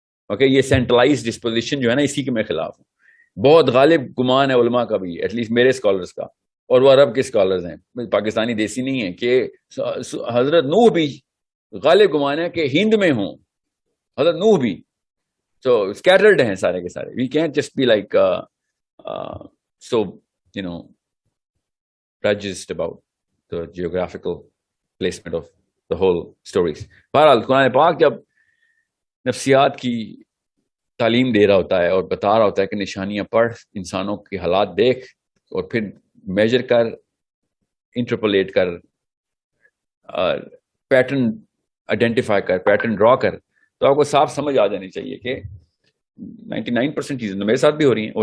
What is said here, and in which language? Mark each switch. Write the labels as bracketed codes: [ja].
[ur] Okay, یہ centralise disposition جو ہے نا اسی کے میں خلاف ہوں. بہت غالب گمان ہے علماء کا بھی، ایٹ لیسٹ میرے اسکالرس کا، اور وہ عرب کے اسکالرز ہیں، پاکستانی دیسی نہیں ہیں، کہ حضرت نوح بھی غالب گمان ہے کہ ہند میں ہوں، حضرت نوح بھی. سو اسکیٹرڈ ہیں سارے کے سارے. [en] We can't just be like so prejudiced about the geographical placement of the whole stories. [ur] بہرحال قرآن پاک جب نفسیات کی تعلیم دے رہا ہوتا ہے اور بتا رہا ہوتا ہے کہ نشانیاں پڑھ، انسانوں کے حالات دیکھ اور پھر میجر کر، انٹرپولیٹ کر، پیٹرن آئیڈینٹیفائی کر، پیٹرن ڈرا کر، تو آپ کو صاف سمجھ آ جانی چاہیے کہ 99% چیزیں تو میرے ساتھ بھی ہو رہی ہیں.